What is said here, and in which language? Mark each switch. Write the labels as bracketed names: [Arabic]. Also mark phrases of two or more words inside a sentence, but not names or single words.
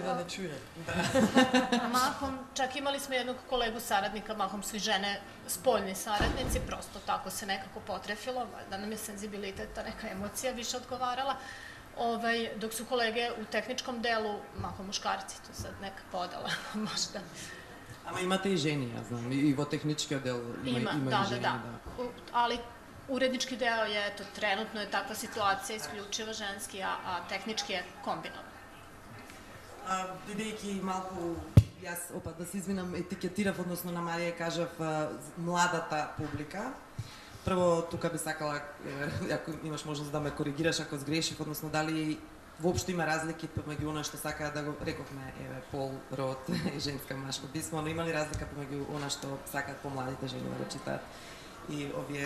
[Serbian] Mahom, čak imali smo jednog kolegu saradnika, mahom svi žene spoljni saradnici, prosto tako se nekako potrefilo, da nam je senzibiliteta, neka emocija više odgovarala. Dok su kolege u tehničkom delu mahom muškarci, to sad neka podala možda. [Macedonian] Ама имате и жени, ја знам, и во техничкиот дел има и жени, да. [Serbian] Ali urednički deo je, eto, trenutno je takva situacija isključivo ženski, a tehnički je kombinovan. [Macedonian] Бидејќи малку, јас опат да се извинам, етикетирав, односно на Марија кажав младата публика. Прво, тука би сакала, ако имаш можност да ме коригираш ако сгрешив, односно дали воопшто има разлики помеѓу она што сакаат да го рековме, пол, род, женска, машко писмо, но има ли разлика помеѓу она што сакаат помладите жени да го читаат и овие?